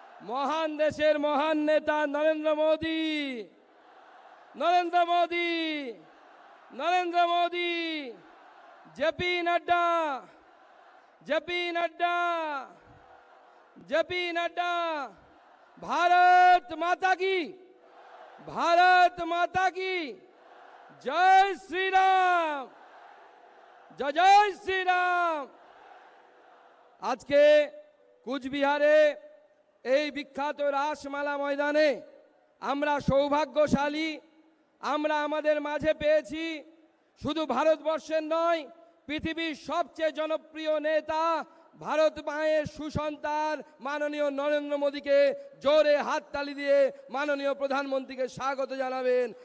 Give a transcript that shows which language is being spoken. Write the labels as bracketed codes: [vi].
[bn] মহান দেশের মহান নেতা Narendra Modi, Narendra Modi, Narendra Modi, JP Nadda, JP Nadda, JP Nadda. [hi] Bharat माता की, भारत माता की जय श्री राम, जय जय श्री राम। आज के [bn] কুচবিহারে এই বিখ্যাত রাসমালা ময়দানে আমরা সৌভাগ্যশালী, আমরা আমাদের মাঝে পেয়েছি শুধু ভারতবর্ষের নয়, পৃথিবীর সবচেয়ে জনপ্রিয় নেতা ভারত মায়ের সুসন্তান মাননীয় নরেন্দ্র মোদীকে জোরে হাততালি দিয়ে মাননীয় প্রধানমন্ত্রীকে স্বাগত জানাবেন।